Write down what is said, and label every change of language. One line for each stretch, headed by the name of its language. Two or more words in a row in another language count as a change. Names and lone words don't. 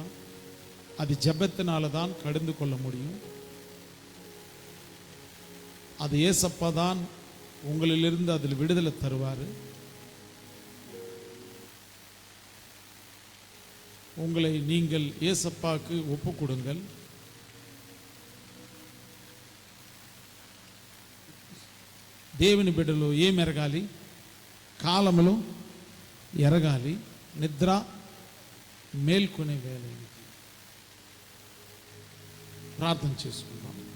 Tamil: அது ஜெபத்தினால தான் கடிந்து கொள்ள முடியும். அது ஏசப்பா தான் உங்களிலிருந்து அதில் விடுதலை தருவார். உங்களை நீங்கள் ஏசப்பாக்கு ஒப்பு கொடுங்கள்.
Telugu: దేవుని బిడ్డలు ఏం ఎరగాలి? కాలములో ఎరగాలి. నిద్ర మేల్కొనే వేళ. ప్రార్థన చేసుకుందాం.